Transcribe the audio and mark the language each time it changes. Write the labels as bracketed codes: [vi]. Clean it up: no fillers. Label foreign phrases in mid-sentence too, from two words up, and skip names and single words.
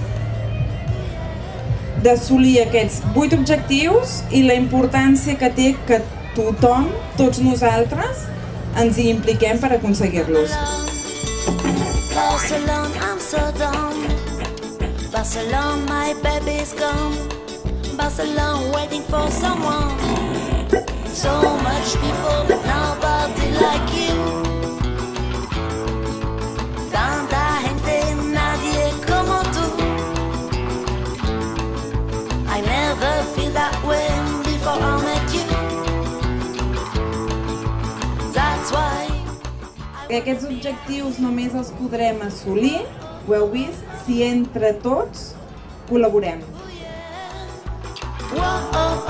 [ca] d'assolir aquests 8 objectius i la importància que té que tothom, tots nosaltres, ens hi impliquem per aconseguir-los. [en] Barcelona, my baby's gone. Barcelona, waiting for someone. So much people, but nobody like you. [es] Tanta gente, nadie como tú. [en] I never feel that way before I met you. That's why. [ca] Aquests objectius només els podrem assolir, ho heu vist, si entre tots col·laborem.